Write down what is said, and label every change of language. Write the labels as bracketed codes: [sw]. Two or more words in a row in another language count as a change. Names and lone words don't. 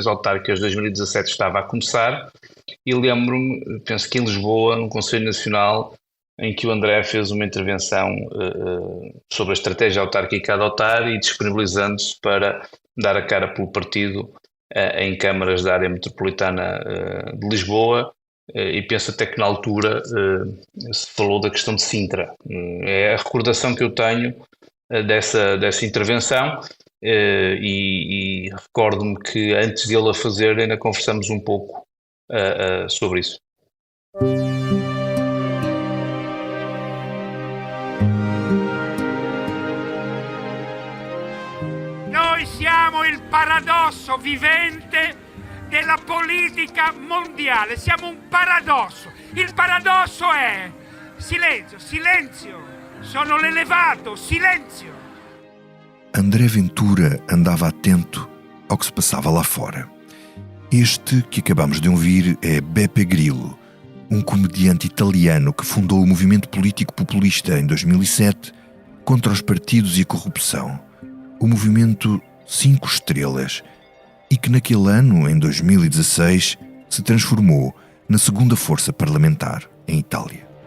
[pt] autárquicas de 2017 estava a começar, e lembro-me, penso que em Lisboa, no Conselho Nacional, em que o André fez uma intervenção sobre a estratégia autárquica a adotar e disponibilizando-se para dar a cara pelo partido em câmaras da área metropolitana de Lisboa, e penso até que na altura se falou da questão de Sintra. É a recordação que eu tenho dessa intervenção, e recordo-me que antes de ele a fazer ainda conversamos um pouco sobre isso. [it] Noi siamo il paradosso vivente della politica mondiale, siamo un paradosso. Il paradosso è silenzio, silenzio, sono l'elevato, silenzio. [pt] André Ventura andava atento ao que se passava lá fora. Este que acabamos de ouvir é Beppe Grillo, um comediante italiano que fundou o movimento político populista em 2007 contra os partidos e a corrupção, o movimento 5 Estrelas, e que naquele ano, em 2016, se transformou na segunda força parlamentar em Itália.